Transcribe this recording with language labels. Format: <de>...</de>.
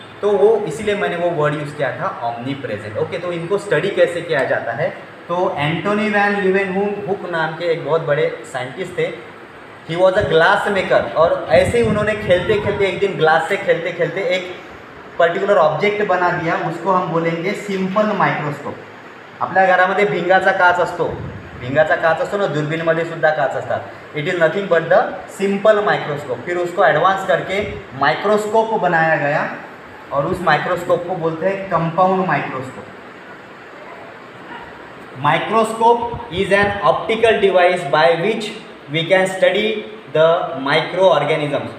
<hi>तो वो इसीलिए मैंने वो वर्ड यूज़ किया था, ऑमनी प्रेजेंट. ओके, तो इनको स्टडी कैसे किया जाता है. तो एंटोनी वैन लीeuwenhoek नाम के एक बहुत बड़े साइंटिस्ट थे.</hi> <en>He was a glass maker.</en> <hi>और ऐसे ही उन्होंने खेलते खेलते एक दिन ग्लास से खेलते खेलते एक पर्टिकुलर ऑब्जेक्ट बना दिया उसको हम बोलेंगे सिंपल मायक्रोस्कोप.</hi> <mr>आपल्या घरामध्ये भिंगाचा काच असतो ना, दूरबीनमध्ये सुद्धा काच असतात.</mr> <en>It is nothing but the simple microscope.</en> <hi>फिर उसको एडवांस करके माइक्रोस्कोप बनाया गया और उस माइक्रोस्कोप को बोलते हैं compound microscope.</hi> <en>Microscope is an optical device by which we can study the micro organisms.</en>